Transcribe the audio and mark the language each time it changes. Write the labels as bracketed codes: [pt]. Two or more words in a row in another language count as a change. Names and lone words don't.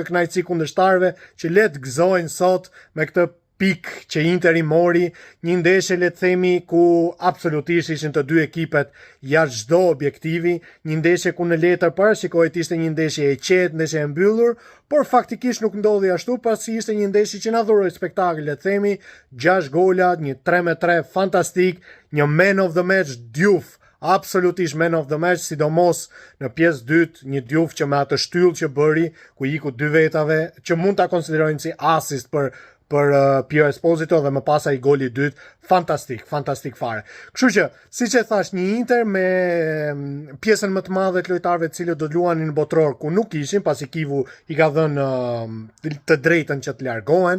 [sq] këtë kënaqësi kundërshtarëve që le të gëzojnë sot me këtë pikë që Interi mori, një ndeshje le të themi ku absolutisht ishin të dy ekipet jashtë çdo objektivi, një ndeshje ku në letër parashikohet ishte një ndeshje e qetë, ndeshje e mbyllur, por faktikisht nuk ndodhi ashtu, pasi ishte një ndeshje që na dhuroi spektakël, le të themi, 6 gola, një 3-3 fantastik, një [en] man of the match [sq] Diouf. [en] Absolutisht man of the match, [sq] sidomos në pjesë dytë, një Diouf që me atë shtyllë që bëri, ku iku 2 vetave, që mund ta konsiderojnë si asist për Pio Esposito dhe më pas ai goli I dytë, fantastik fare. Kështu që, siç e thash, një Inter me pjesën më të madhe të lojtarëve të cilët do të luanin në botror, ku nuk ishin, pasi Kivu I ka dhënë të drejtën që të largohen.